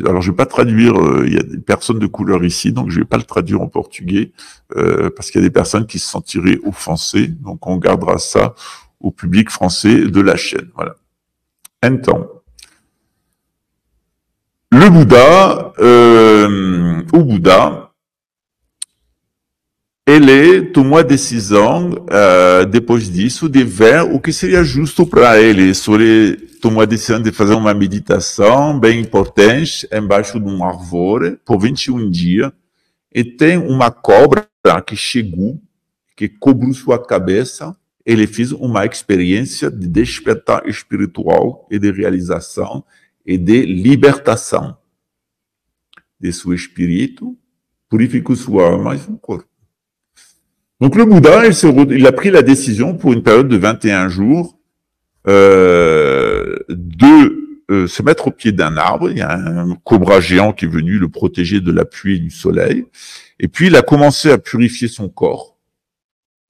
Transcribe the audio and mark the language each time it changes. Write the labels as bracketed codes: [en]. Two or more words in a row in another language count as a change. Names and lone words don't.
[fr] Alors, je vais pas traduire, il y a des personnes de couleur ici, donc je vais pas le traduire en portugais, parce qu'il y a des personnes qui se sentiraient offensées, donc on gardera ça au public français de la chaîne. [pt] Voilà. Então, le Bouddha, o Bouddha, ele tomou a decisão, depois disso, de ver o que seria justo para ele. Ele tomou a decisão de fazer uma meditação bem importante, embaixo de uma árvore, por 21 dias, e tem uma cobra que chegou, que cobriu sua cabeça. Ele fez uma experiência de despertar espiritual e de realização e de libertação de seu espírito, purificou sua alma e seu corpo. [fr] Donc le Bouddha, il a pris la décision pour une période de 21 jours de se mettre au pied d'un arbre. Il y a un cobra géant qui est venu le protéger de la pluie et du soleil. Et puis il a commencé à purifier son corps.